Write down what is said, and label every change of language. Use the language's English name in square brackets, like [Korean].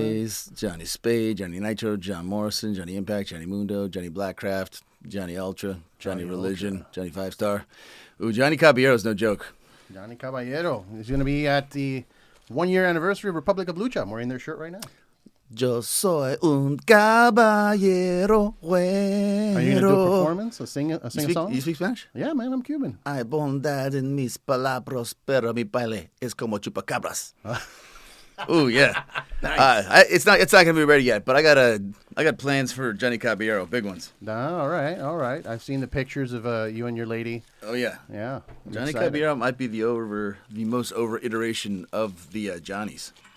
[English] Blaze, Johnny Spade, Johnny Nitro, John Morrison, Johnny Impact, Johnny Mundo, Johnny Blackcraft, Johnny Ultra, Johnny Religion, Ultra. Johnny 5-Star. Ooh, Johnny Caballero's no joke. Johnny Caballero. He's going to be at the 1-year anniversary of Republic of Lucha. I'm wearing their shirt right now. [Spanish] Yo soy un caballero güero. [English] Are you going to do a performance? Sing a song? You speak Spanish? Yeah, man, I'm Cuban. [Spanish] Hay bondad en mis palabras, pero mi baile es como chupacabras. [English] Ooh, yeah. Nice. It's not going to be ready yet, but I got plans for Johnny Caballero, big ones. All right. I've seen the pictures of you and your lady. Oh yeah. Yeah. I'm Johnny excited. Caballero might be the most over iteration of the Johnnies.